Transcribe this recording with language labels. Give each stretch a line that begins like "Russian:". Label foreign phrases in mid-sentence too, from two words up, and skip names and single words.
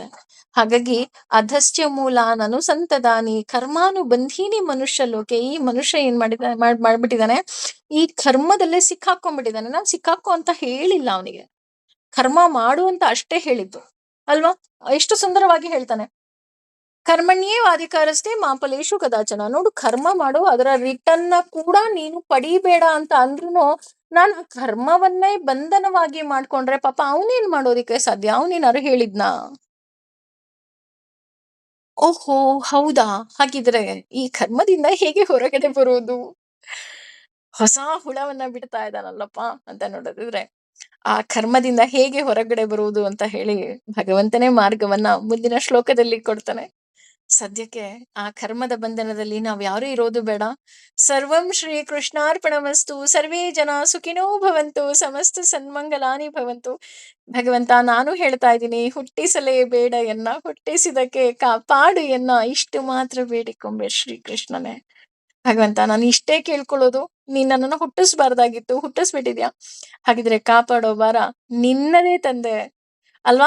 Sanskrit: ಹಾಗಾಗಿ ಅಧಸ್ತ್ಯ ಮೂಲ ನನುಸಂತದಾನಿ ಕರ್ಮಾನುಬಂಧೀನಿ ಮನುಷ್ಯ ಲೋಕೆ.
Kannada: ಈ ಮನುಷ್ಯ ಏನ್ ಮಾಡ್ಬಿಟ್ಟಿದಾನೆ, ಈ ಕರ್ಮದಲ್ಲೇ ಸಿಕ್ಕಾಕೊಂಡ್ಬಿಟ್ಟಿದಾನೆ. ನಾನ್ ಸಿಕ್ಕಾಕೋ ಅಂತ ಹೇಳಿಲ್ಲ ಅವನಿಗೆ, ಕರ್ಮ ಮಾಡು ಅಂತ ಅಷ್ಟೇ ಹೇಳಿದ್ದು ಅಲ್ವಾ. ಎಷ್ಟು ಸುಂದರವಾಗಿ ಹೇಳ್ತಾನೆ,
Sanskrit: ಕರ್ಮಣ್ಯೇವಾಧಿಕಾರಸ್ಥೆ ಮಾ ಫಲೇಷು ಕದಾಚನ.
Kannada: ನೋಡು, ಕರ್ಮ ಮಾಡು, ಅದರ ರಿಟರ್ನ್ ಕೂಡ ನೀನು ಪಡಿಬೇಡ ಅಂತ ಅಂದ್ರುನು ನಾನು ಆ ಕರ್ಮವನ್ನೇ ಬಂಧನವಾಗಿ ಮಾಡ್ಕೊಂಡ್ರೆ ಪಾಪ ಅವನೇನ್ ಮಾಡೋದಿಕ್ಕೆ ಸಾಧ್ಯ? ಅವನೇನಾರು ಹೇಳಿದ್ನಾ? ಓಹೋ, ಹೌದಾ, ಹಾಗಿದ್ರೆ ಈ ಕರ್ಮದಿಂದ ಹೇಗೆ ಹೊರಗಡೆ ಬರುವುದು? ಹೊಸ ಹುಳವನ್ನ ಬಿಡ್ತಾ ಇದ್ದಾನಲ್ಲಪ್ಪ ಅಂತ ನೋಡೋದಿದ್ರೆ, ಆ ಕರ್ಮದಿಂದ ಹೇಗೆ ಹೊರಗಡೆ ಬರುವುದು ಅಂತ ಹೇಳಿ ಭಗವಂತನೇ ಮಾರ್ಗವನ್ನ ಮುಂದಿನ ಶ್ಲೋಕದಲ್ಲಿ ಕೊಡ್ತಾನೆ. ಸದ್ಯಕ್ಕೆ ಆ ಕರ್ಮದ ಬಂಧನದಲ್ಲಿ ನಾವ್ ಯಾರು ಇರೋದು ಬೇಡ.
Sanskrit: ಸರ್ವಂ ಶ್ರೀ ಕೃಷ್ಣಾರ್ಪಣಮಸ್ತು. ಸರ್ವೇ ಜನ ಸುಖಿನೋ ಭವಂತು. ಸಮಸ್ತ ಸನ್ಮಂಗಲಾನಿ ಭವಂತು.
Kannada: ಭಗವಂತ, ನಾನು ಹೇಳ್ತಾ ಇದ್ದೀನಿ, ಹುಟ್ಟಿಸಲೇ ಬೇಡ ಎನ್ನ, ಹುಟ್ಟಿಸಿದಕ್ಕೆ ಕಾಪಾಡು ಎನ್ನ. ಇಷ್ಟು ಮಾತ್ರ ಬೇಡಿಕೊಂಬೆ ಶ್ರೀ ಕೃಷ್ಣನೇ. ಭಗವಂತ, ನಾನು ಇಷ್ಟೇ ಕೇಳ್ಕೊಳ್ಳೋದು. ನೀನ್ ನನ್ನನ್ನು ಹುಟ್ಟಿಸ್ಬಾರ್ದಾಗಿತ್ತು, ಹುಟ್ಟಿಸ್ಬಿಟ್ಟಿದ್ಯಾ, ಹಾಗಿದ್ರೆ ಕಾಪಾಡೋ ಭಾರ ನಿನ್ನದೇ ತಂದೆ ಅಲ್ವಾ.